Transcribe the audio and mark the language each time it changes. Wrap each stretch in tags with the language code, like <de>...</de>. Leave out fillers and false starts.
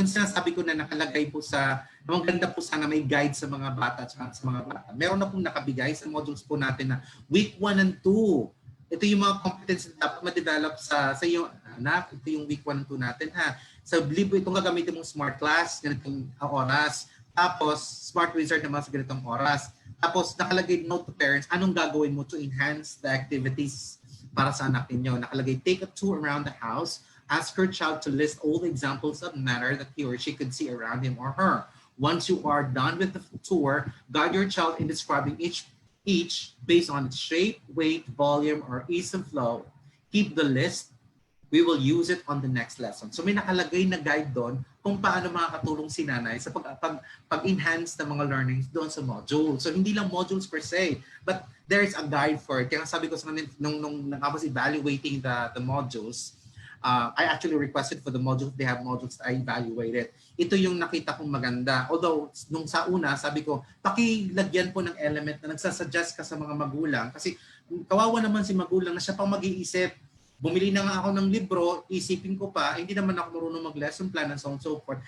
<tl>Yung sinasabi ko na nakalagay po ang ganda po sana may guide sa mga bata at sa mga bata. Meron na pong nakabigay sa modules po natin na week 1 and 2. Ito yung mga competencies na dapat ma-develop sa iyo, anak. Ito yung week 1 and 2 natin, ha. Sa Libo, itong gagamitin mong smart class, ganitong oras. Tapos, smart wizard naman sa ganitong oras. Tapos, nakalagay note to parents, anong gagawin mo</tl> <en>to enhance the activities</en> <tl>para sa anak ninyo.</tl> <en>Nakalagay, take a tour around the house. Ask your child to list all the examples of matter that he or she could see around him or her. Once you are done with the tour, guide your child in describing each based on its shape, weight, volume, or ease of flow. Keep the list. We will use it on the next lesson.</en> <tl>So may nakalagay na guide doon kung paano makakatulong si nanay sa pag-enhance ng mga learnings doon sa module. So hindi lang</tl> <en>modules per se, but there is a guide for it.</en> <tl>Kaya sabi ko sa kanila nung</tl> <en>I was evaluating the modules, I actually requested for the modules. They have modules that I evaluated.</en> <tl>Ito yung nakita kong maganda. Although, nung sa una, sabi ko, pakilagyan po ng element na nagsasuggest ka sa mga magulang. Kasi kawawa naman si magulang na siya pang mag-iisip. Bumili na nga ako ng libro, isipin ko pa, hindi naman ako marunong mag-lesson plan</tl> <en>and so on and so forth.</en>